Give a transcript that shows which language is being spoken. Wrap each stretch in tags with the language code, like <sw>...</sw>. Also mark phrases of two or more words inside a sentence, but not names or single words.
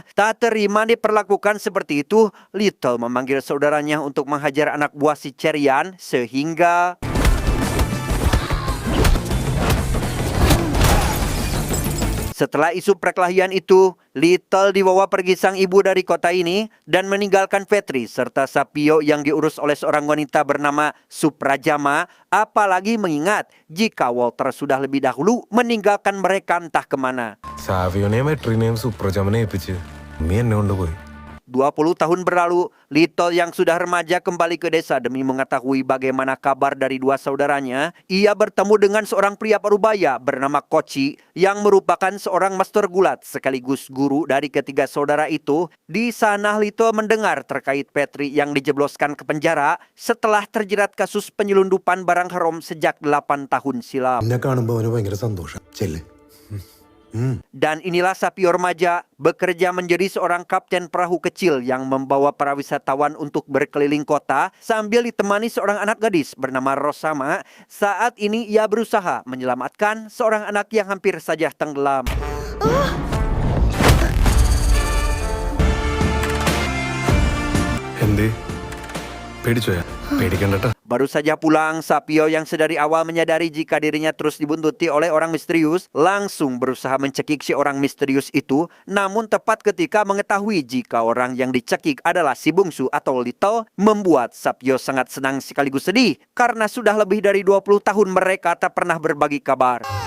<id>Tak terima diperlakukan seperti itu, Lito memanggil saudaranya untuk menghajar anak buah si Cerian sehingga setelah isu perkelahian itu, Little dibawa pergi sang ibu dari kota ini dan meninggalkan Petri serta Sapio yang diurus oleh seorang wanita bernama Suprajama, apalagi mengingat jika Walter sudah lebih dahulu meninggalkan mereka entah kemana.</id> <ml>സാവിയോനെയും മെട്രീനെയും സുപ്രജമനെ ഏൽപ്പിച്ച് ഉമ്മി എന്നെ കൊണ്ടുപോയി.</ml> <id>20 tahun berlalu, Little yang sudah remaja kembali ke desa demi mengetahui bagaimana kabar dari 2 saudaranya. Ia bertemu dengan seorang pria parubaya bernama Koci yang merupakan seorang master gulat sekaligus guru dari ketiga saudara itu. Di sana Little mendengar terkait Petri yang dijebloskan ke penjara setelah terjerat kasus penyelundupan barang haram sejak 8 tahun silam.</id> <ml>എന്നെ കാണുമ്പോൾ അവന് ഭയങ്കര സന്തോഷം. ചെല്ല്.</ml> <id>Dan inilah Sapio remaja bekerja menjadi seorang kapten perahu kecil yang membawa para wisatawan untuk berkeliling kota sambil ditemani seorang anak gadis bernama Rosama. Saat ini ia berusaha menyelamatkan seorang anak yang hampir saja tenggelam.</id> <ml>എന്തേ പേടിച്ചോയാ? പേടിക്കണ്ടട്ടാ.</ml> <id>Baru saja pulang, Sapio yang sedari awal menyadari jika dirinya terus dibuntuti oleh orang misterius, langsung berusaha mencekik si orang misterius itu. Namun tepat ketika mengetahui jika orang yang dicekik adalah si bungsu atau Little, membuat Sapio sangat senang sekaligus sedih karena sudah lebih dari 20 tahun mereka tak pernah berbagi kabar.</id>